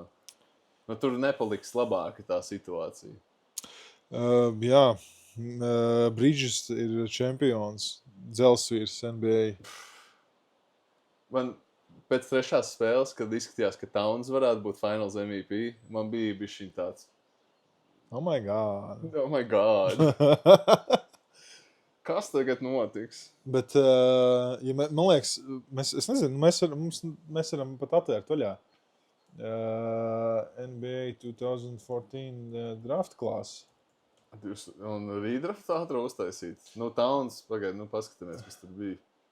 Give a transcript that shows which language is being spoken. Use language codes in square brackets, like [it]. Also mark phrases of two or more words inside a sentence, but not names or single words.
[lv] Tur nepaliks labāka tā situācija. Jā, Bridges ir čempions, dzelsvīrs NBA. Man pēc 3. spēles, kad izskatījās, ka Towns varētu būt [en] Finals MVP, [lv] man bija bišķiņ tāds. [en] Oh my God. Oh my God. [lv] Kas tagad notiks? Bet, ja man liekas, es nezinu, mēs varam pat atvērt vaļā. [en] NBA 2014 draft [lv] klāsu. Un redraft ātrā uztaisīt. Towns, pagaid, paskatāmies, kas tur bija.